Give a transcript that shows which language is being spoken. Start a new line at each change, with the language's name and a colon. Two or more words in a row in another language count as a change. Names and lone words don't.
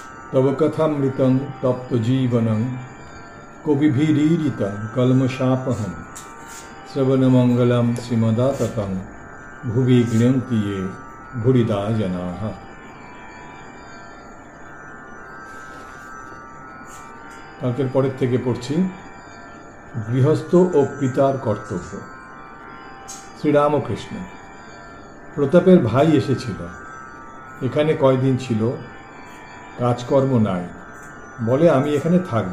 Sanskrit: तव कथामृतं तप्तजीवनं कविभिरीडितं कल्मषापहं श्रवणमङ्गलं श्रीमदाततं भुवि गृह्णन्ति ये भूरिदा जनाः।
Bangla: কালকের পরের থেকে পড়ছি গৃহস্থ ও পিতার কর্তব্য। শ্রীরামকৃষ্ণ। প্রতাপের ভাই এসেছিল, এখানে কয়দিন ছিল, কাজকর্ম নাই, বলে আমি এখানে থাকব।